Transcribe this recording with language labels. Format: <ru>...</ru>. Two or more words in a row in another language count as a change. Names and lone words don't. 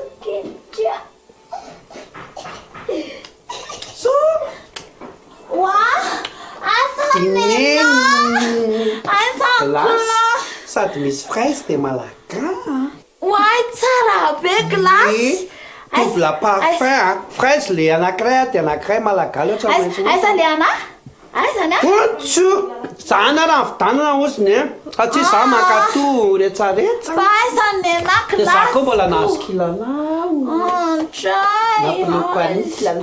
<mg>Sady misy</mg> <fr>fraise de malaga.</fr> <mg>Oay, tsara be glasy.</mg> <fr>Double parfum.</fr> <mg>Fraise le anankiray de anankiray malaga loatra. Aiza le ana? Aiza na? Otso! Zana raha vidanana osiny satria za makato retsaretsa. Fa aiza nena De glasy? za koa mbola nahazo kilalao. Tray.</mg>